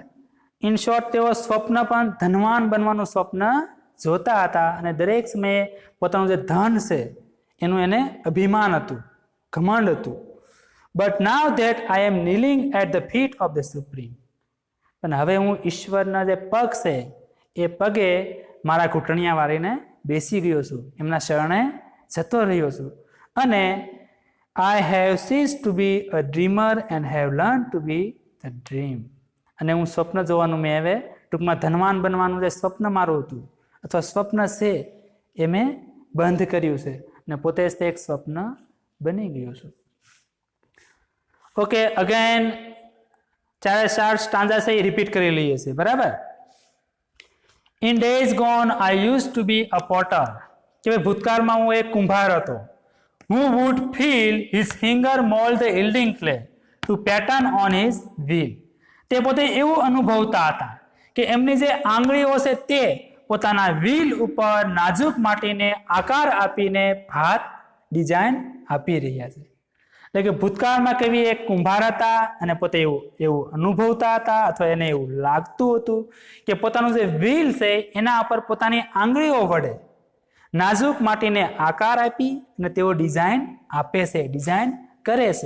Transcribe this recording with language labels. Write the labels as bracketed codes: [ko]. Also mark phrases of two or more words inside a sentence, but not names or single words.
[en] in short, [gu] તેઓ સ્વપ્ન પણ ધનવાન બનવાનું સ્વપ્ન જોતા હતા, અને દરેક સમયે પોતાનું જે ધન છે એનું એને અભિમાન હતું, ઘમંડ હતું. [en] but now that I am kneeling at the feet of the Supreme, [gu] પણ હવે હું ઈશ્વરના જે પગ છે એ પગે મારા ઘૂંટણિયા વાળીને બેસી ગયો છું, એમના શરણે જતો રહ્યો છું. [en] અને I have ceased to be a dreamer and have learned to be the dream, [gu] અને હું સ્વપ્ન જોવાનું મેં હવે ટૂંકમાં ધનવાન બનવાનું જે સ્વપ્ન મારું હતું અથવા સ્વપ્ન છે એ મેં બંધ કર્યું છે, અને પોતે જ તે એક સ્વપ્ન બની ગયું છું. [en] okay, again [gu] 4 સ્ટાન્ઝા છે એ રિપીટ કરી લઈએ છીએ. બરાબર. [en] in days gone I use to be a potter, [gu] કે ભાઈ ભૂતકાળમાં હું એક કુંભાર હતો. [en] Who would feel his finger mold the yielding clay to pattern on his wheel, [gu] તે પોતે એવું અનુભવતા હતા કે એમની જે આંગળીઓ છે તે પોતાના વ્હીલ ઉપર નાજુક માટીને આકાર આપીને ભાત ડિઝાઇન આપી રહ્યા છે. એટલે કે ભૂતકાળમાં કવિ એક કુંભાર હતા, અને પોતે એવું અનુભવતા હતા, અથવા એને એવું લાગતું હતું કે પોતાનું જે વ્હીલ છે એના ઉપર પોતાની આંગળીઓ વડે નાજુક માટીને આકાર આપી અને તેઓ ડિઝાઇન આપે છે, ડિઝાઇન કરે છે.